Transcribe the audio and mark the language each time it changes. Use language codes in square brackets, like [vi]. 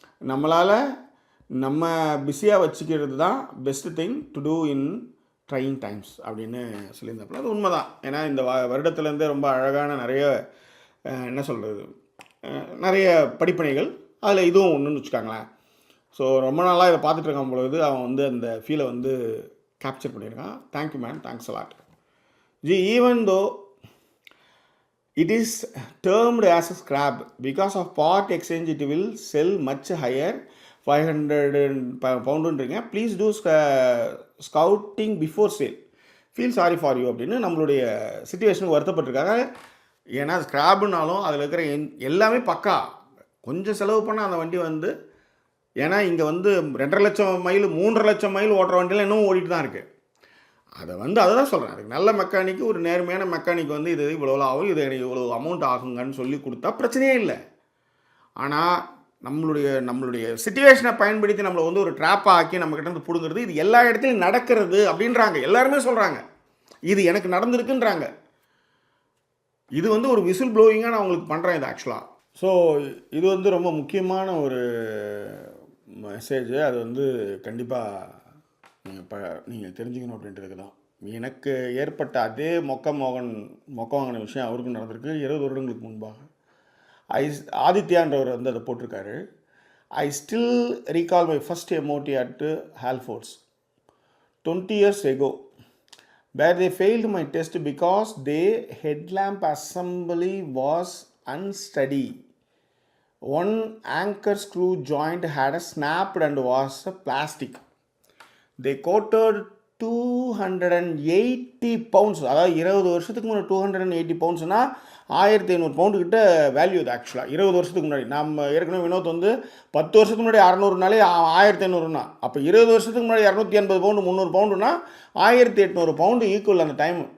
[ta] நம்மளால் நம்ம பிஸியாக வச்சுக்கிறது தான் [en] best thing to do in trying times [ta] அப்படின்னு சொல்லியிருந்தப்பல அது உண்மை தான். ஏன்னா இந்த வருடத்துலேருந்தே ரொம்ப அழகான நிறைய என்ன சொல்கிறது நிறைய படிப்பனைகள் அதில் இதுவும் ஒன்றுன்னு வச்சுக்காங்களேன். ஸோ ரொம்ப நாளாக இதை பார்த்துட்டு இருக்கான் பொழுது அவன் வந்து அந்த ஃபீலை வந்து கேப்சர் பண்ணியிருக்கான். [en] Thank you man, thanks a lot ji. Even though it is termed as a scrap because of part exchange it will sell much higher 500 pound. Please do scouting before sale. Feel sorry for you [ta] அப்படின்னு நம்மளுடைய சிச்சுவேஷனுக்கு வருத்தப்பட்டிருக்காங்க. ஏன்னா ஸ்கிராப்னாலும் அதில் இருக்கிற எல்லாமே பக்கா. கொஞ்சம் செலவு பண்ணால் அந்த வண்டி வந்து, ஏன்னா இங்கே வந்து 2.5 லட்சம் மைல் 3.5 லட்சம் மைல் ஓட்டுற வண்டியில் இன்னும் ஓடிட்டு தான் இருக்குது. அதை தான் சொல்கிறேன். அதுக்கு நல்ல மெக்கானிக்கு, ஒரு நேர்மையான மெக்கானிக் வந்து இது இவ்வளோ ஆகும், இது எனக்கு இவ்வளோ அமௌண்ட் ஆகுங்கன்னு சொல்லி கொடுத்தா பிரச்சனையே இல்லை. ஆனால் நம்மளுடைய சிச்சுவேஷனை பயன்படுத்தி நம்மளை வந்து ஒரு ட்ராப்பாக ஆக்கி நம்மக்கிட்ட வந்து பிடுங்கிறது, இது எல்லா இடத்துலையும் நடக்கிறது அப்படின்றாங்க. எல்லாருமே சொல்கிறாங்க இது எனக்கு நடந்திருக்குன்றாங்க. இது வந்து ஒரு விசில் ப்ளோயிங்காக நான் உங்களுக்கு பண்ணுறேன் இது ஆக்சுவலாக. ஸோ இது வந்து ரொம்ப முக்கியமான ஒரு மெசேஜ். அது வந்து கண்டிப்பாக நீங்கள் தெரிஞ்சுக்கணும் அப்படின்றதுக்கு தான். எனக்கு ஏற்பட்ட அதே மொக்க வாங்கின விஷயம் அவருக்கும் நடந்திருக்கு 20 வருடங்களுக்கு முன்பாக. ஆதித்யான்றவர் வந்து அதை போட்டிருக்காரு. [en] I still recall my first MOT at Halfords 20 years ago where they failed my test because their headlamp assembly was unsteady. One anchor screw joint had snapped and was plastic. They quoted [ta] 280 pounds, அதாவது 20 வருஷத்துக்கு முன்னாடி 280 பவுண்ட்ஸ்னால் 1500 pound கிட்ட value இது ஆக்சுவலாக. 20 வருஷத்துக்கு முன்னாடி நம்ம ஏற்கனவே வினோத் வந்து 10 வருஷத்துக்கு முன்னாடி 600நாலே 1500னா, அப்போ 20 வருஷத்துக்கு முன்னாடி 280 பவுண்டு 300 பவுண்டுனா 1800 பவுண்டு ஈக்குவல் அந்த டைம்.